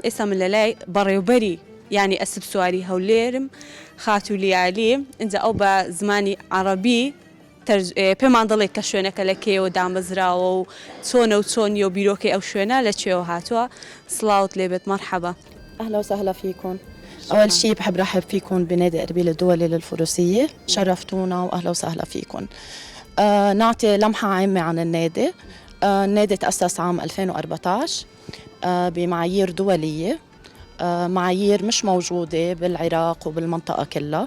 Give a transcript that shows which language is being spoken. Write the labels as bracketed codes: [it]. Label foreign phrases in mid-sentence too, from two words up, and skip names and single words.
[ckb] ئێستا من لە لای بەڕێوەبەری یعنی ئەسپ سواری هەولێرم خاتولیالی اینجا ئەو بە زمانی عەرەبی پێمان دەڵێت کە شوێنەکە لە کێوە دامەزراوە و چۆنە و چۆنی و بیرۆکەی ئەو شوێنە لەکوێوە هاتووە. سڵاوت لێبێت مەرحەبا. [ar] أهلا وسهلا فيكم. أول شيء بحب رحب فيكم بنادي أربيل الدولي للفروسية، شرفتونا وأهلا وسهلا فيكم. نعطي لمحة عامة عن النادي. النادي تأسس عام 2014 بمعايير دولية، معايير مش موجودة بالعراق وبالمنطقة كلها.